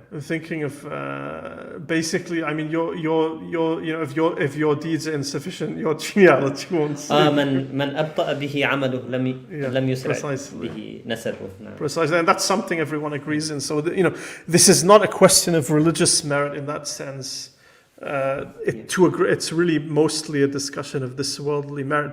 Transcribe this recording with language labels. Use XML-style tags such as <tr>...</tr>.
<en>I'm thinking of basically. I mean, if your deeds are insufficient, your genealogy won't.</en> <ar>من أبطأ به عمله لم يسرع به نسبه.</ar> <en>Precisely, and that's something everyone agrees in. So this is not a question of religious merit in that sense. It's really mostly a discussion of this worldly merit.</en>